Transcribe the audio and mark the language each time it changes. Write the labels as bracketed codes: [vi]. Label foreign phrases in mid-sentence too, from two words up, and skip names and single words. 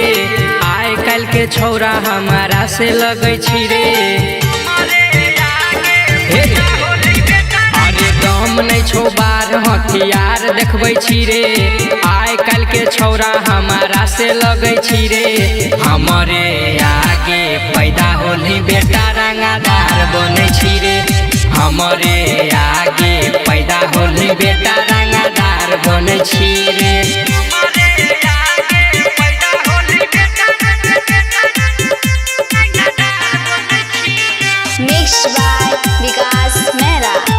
[mai] आइ काल्हि के छौरा हमारा से लगै छी रे। अरे दम नहीं छौ बार हथियार देखबै छी रे। आइ काल्हि के छौरा हमारा से लगै छी रे। हमरे आगे पैदा होली बेटा रंगादार बनै छी रे। हमरे आगे पैदा होली बेटा रंगादार बनै छी रे। [en] Mixed by Vikas Mehra.